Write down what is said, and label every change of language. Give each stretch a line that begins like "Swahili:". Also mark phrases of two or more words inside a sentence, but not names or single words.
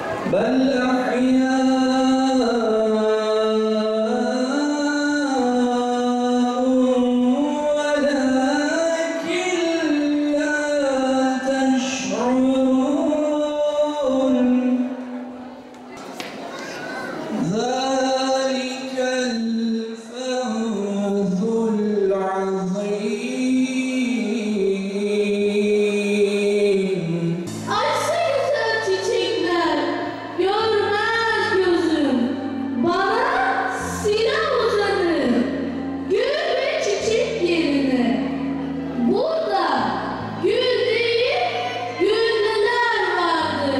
Arabic: بل أحياء ولكن لا تشعرون ذلك الفوز العظيم.
Turkish: Açsanıza çiçekler, görmez gözüm. Bana silah uzanır, gül ve çiçek yerine. Burada gül değil, güllüler vardır.